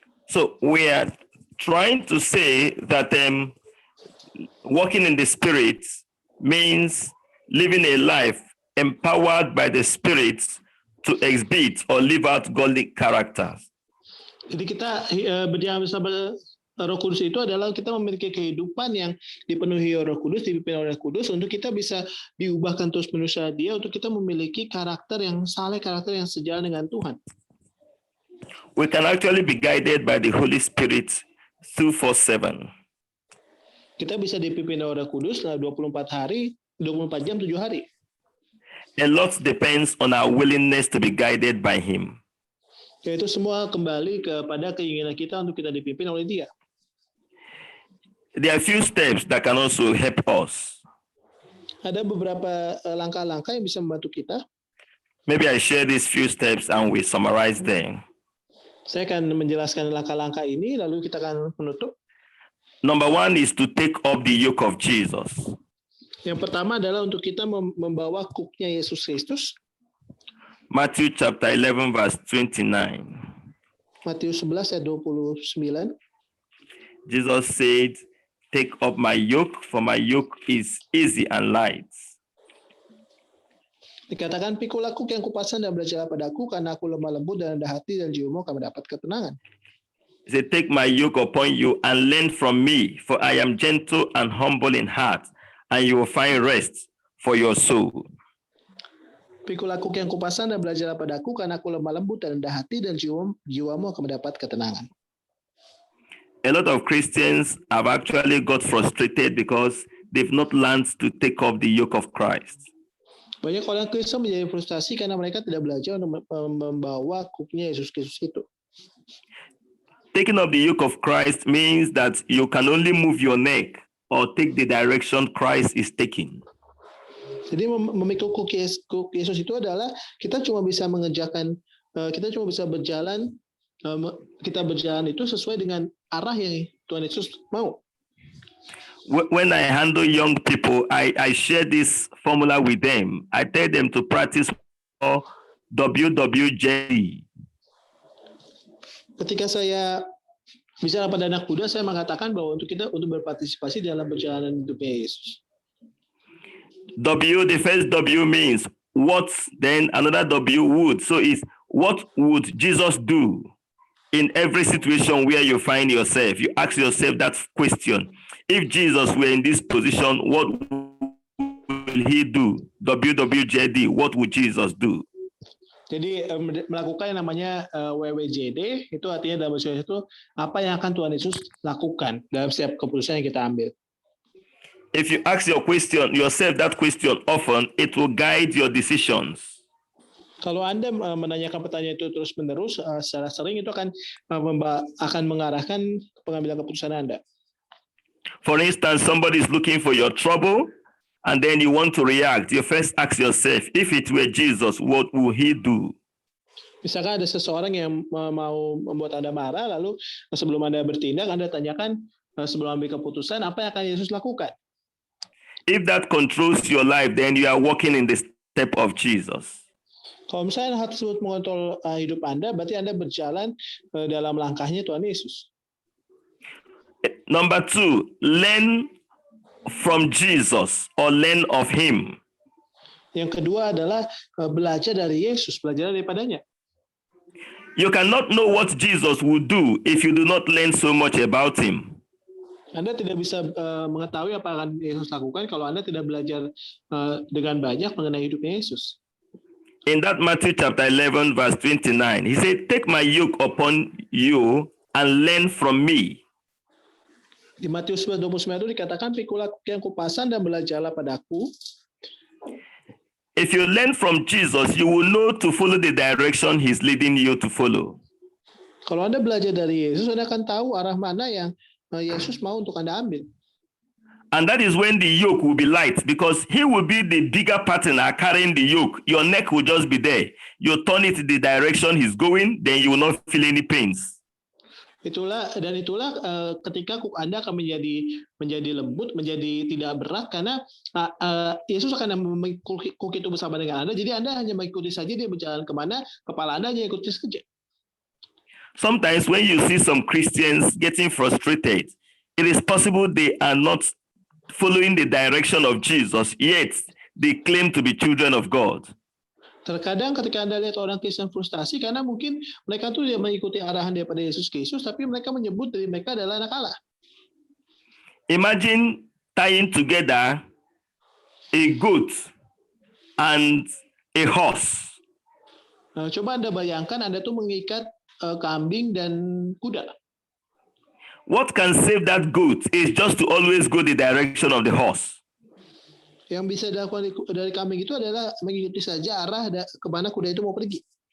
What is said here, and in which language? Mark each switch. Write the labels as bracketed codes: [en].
[en] So we are trying to say that walking in the Spirit means living a life empowered by the Spirit to exhibit or live out godly characters. [id] Jadi kita berjalan bersama Roh Kudus itu adalah kita memiliki kehidupan yang dipenuhi Roh Kudus, dipimpin oleh Roh Kudus, untuk kita bisa diubahkan terus-menerus Dia, untuk kita memiliki karakter yang saleh, karakter yang sejalan dengan Tuhan. [en] We can actually be guided by the Holy Spirit 24/7. [id] Kita bisa dipimpin oleh Roh Kudus selama 24 hari, 24 jam, 7 hari. [en] A lot depends on our willingness to be guided by him. [id] Yaitu semua kembali kepada keinginan kita untuk kita dipimpin oleh Dia. [en] There are a few steps that can also help us. [id] Ada beberapa langkah-langkah yang bisa membantu kita. [en] Maybe I share these few steps and we summarize them. [id] Saya akan menjelaskan langkah-langkah ini, lalu kita akan menutup. [en] Number one is to take up the yoke of Jesus. [id] Yang pertama adalah untuk kita membawa kuknya Yesus Kristus. [en] Matthew chapter 11 verse 29. [id] Matius 11 ayat 29. [en] Jesus said, "Take up my yoke, for my yoke is easy and light." [id] Dikatakan, pikulah kuk yang kupasan dan belajarlah padaku, karena aku lemah lembut dan rendah hati, dan jiwamu akan mendapat ketenangan. [en] He said, "Take my yoke upon you and learn from me, for I am gentle and humble in heart, and you will find rest for your soul." [id] Pikulah kuk yang kupasan dan belajarlah padaku, karena aku lemah lembut dan rendah hati, dan jiwamu akan mendapat ketenangan. [en] A lot of Christians have actually got frustrated because they've not learned to take up the yoke of Christ. [id] Banyak orang Kristen menjadi frustasi karena mereka tidak belajar untuk membawa kuknya Yesus Kristus itu. [en] Taking up the yoke of Christ means that you can only move your neck or take the direction Christ is taking. [id] Jadi memikul kuk Yesus itu adalah kita cuma bisa mengerjakan, kita cuma bisa berjalan, kita berjalan itu sesuai dengan arah yang Tuhan Yesus mau. [en] When I handle young people, I share this formula with them. I tell them to practice WWJD. [id] Ketika saya bicara pada anak muda, saya mengatakan bahwa untuk berpartisipasi dalam perjalanan hidupnya Yesus. [en] The first W means what, then another W would. So it's what would Jesus do in every situation where you find yourself? You ask yourself that question. If Jesus were in this position, what will he do? WWJD, what would Jesus do? [id] Jadi melakukan yang namanya WWJD, itu artinya dalam bahasa Indonesia itu apa yang akan Tuhan Yesus lakukan dalam setiap keputusan yang kita ambil. [en] If you ask yourself that question often, it will guide your decisions. [id] Kalau Anda menanyakan pertanyaan itu terus-menerus secara sering, itu akan mengarahkan pengambilan keputusan Anda. [en] For instance, somebody is looking for your trouble, and then you want to react. You first ask yourself, if it were Jesus, what would he do? [id] Misalkan ada seseorang yang mau membuat Anda marah, lalu sebelum Anda bertindak, Anda tanyakan sebelum ambil keputusan, apa yang akan Yesus lakukan? [en] If that controls your life, then you are walking in the step of Jesus. [id] Kalau misalnya hal tersebut mengontrol hidup Anda, berarti Anda berjalan dalam langkahnya Tuhan Yesus. [en] Number 2, learn from Jesus or learn of him. [id] Yang kedua adalah belajar dari Yesus, belajar daripadanya. [en] You cannot know what Jesus would do if you do not learn so much about him. [id] Anda tidak bisa mengetahui apa akan Yesus lakukan kalau Anda tidak belajar dengan banyak mengenai hidupnya Yesus. [en] In that Matthew chapter 11 verse 29, he said, "Take my yoke upon you and learn from me." [id] Di Matius 29 itu dikatakan, pikulah kuk yang kupasan dan belajarlah padaku. [en] If you learn from Jesus, you will know to follow the direction he's leading you to follow. [id] Kalau Anda belajar dari Yesus, Anda akan tahu arah mana yang Yesus mau untuk Anda ambil. [en] And that is when the yoke will be light, because he will be the bigger partner carrying the yoke. Your neck will just be there. You turn it the direction he's going, then you will not feel any pains. [id] Itulah ketika kuk Anda akan menjadi lembut, menjadi tidak berat, karena Yesus akan memikul kuk itu bersama dengan Anda. Jadi Anda hanya mengikuti saja, dia berjalan kemana, kepala Anda hanya ikuti saja. [en] Sometimes when you see some Christians getting frustrated, it is possible they are not following the direction of Jesus, yet they claim to be children of God. [id] Terkadang ketika Anda lihat orang Kristen frustasi karena mungkin mereka tuh dia mengikuti arahan daripada Yesus Kristus, tapi mereka menyebut diri mereka adalah anak Allah. [en] Imagine tying together a goat and a horse. [id] Coba Anda bayangkan Anda tuh mengikat kambing dan kuda. [en] What can save that goat is just to always go the direction of the horse. [id] Yang bisa dilakukan dari kambing itu adalah mengikuti saja arah kemana kuda itu mau pergi.